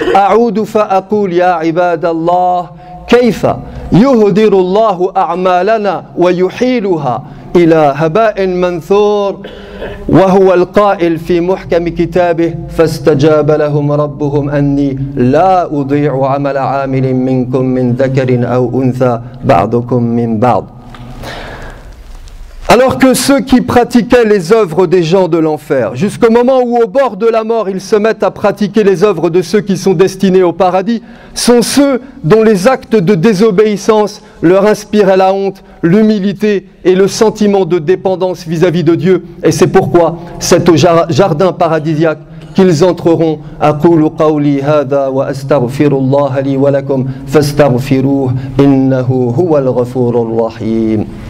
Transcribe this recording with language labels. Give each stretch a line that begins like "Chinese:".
Arabic: أعود فأقول يا عباد الله، كيف يهدر الله أعمالنا ويحيلها إلى هباء منثور، وهو القائل في محكم كتابه: فاستجاب لهم ربهم أني لا أضيع عمل عامل منكم من ذكر أو أنثى بعضكم من بعض.
French: Alors que ceux qui pratiquaient les œuvres des gens de l'enfer, jusqu'au moment où au bord de la mort ils se mettent à pratiquer les œuvres de ceux qui sont destinés au paradis, sont ceux dont les actes de désobéissance leur inspiraient la honte, l'humilité et le sentiment de dépendance vis-à-vis de Dieu. Et c'est pourquoi c'est au jardin paradisiaque qu'ils entreront.
Arabic: أقول قولي هذا وأستغفر الله لي ولكم فاستغفروه إنه هو الغفور الرحيم.